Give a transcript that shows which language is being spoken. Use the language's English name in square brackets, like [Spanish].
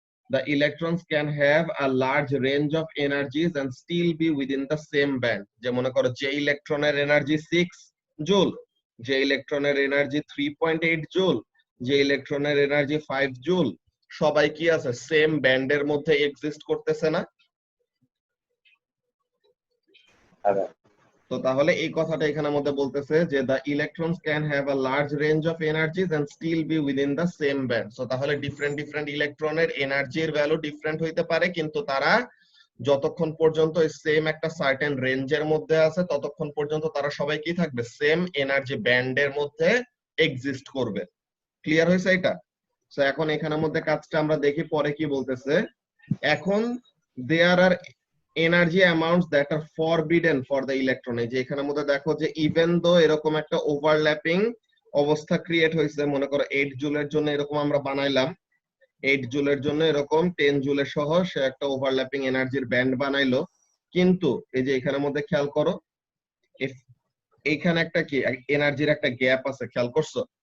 [English] the electrons can have a large range of energies and still be within the same band, [Bangla] যে মনে করো যে ইলেকট্রনের energy 6 joule, যে ইলেকট্রনের এনার্জি 3.8 জুল, যে ইলেকট্রনের এনার্জি 5 জুল, সবাই কি আছে, সেম ব্যান্ডের মধ্যে এক্সিস্ট করতেছে না? আবার তো তাহলে এই কথাটা এখানের মধ্যে বলতেছে যে [English] the electrons can have a large range of energies and still be within the same band. [Bangla] So তাহলে ডিফারেন্ট ইলেকট্রনের এনার্জির ভ্যালু ডিফারেন্ট হইতে পারে, কিন্তু তারা যতক্ষণ পর্যন্ত সেম একটা সার্টেন রেঞ্জের মধ্যে আছে, ততক্ষণ পর্যন্ত তারা সবাই কি থাকবে, সেম এনার্জি ব্যান্ডের মধ্যে এক্সিস্ট করবে। ক্লিয়ার হয়েছে এটা? সো এখন এখানের মধ্যে কাজটা আমরা দেখি পরে কি বলতেছে। এখন [English] there are energy amounts that are forbidden for the electron, [Bangla] এই যে এখানের মধ্যে দেখো যে ইভেন দো এরকম একটা ওভারল্যাপিং অবস্থা ক্রিয়েট হয়েছে, মনে করো 8 জুলের জন্য এরকম আমরা বানাইলাম, 8 জুলের জন্য এরকম 10 জুলের সহ সে একটা ওভারল্যাপিং এনার্জির ব্যান্ড বানাইলো, কিন্তু এই যে এখানের মধ্যে খেয়াল করো, এইখানে একটা কি এনার্জির একটা গ্যাপ আছে, খেয়াল করছো?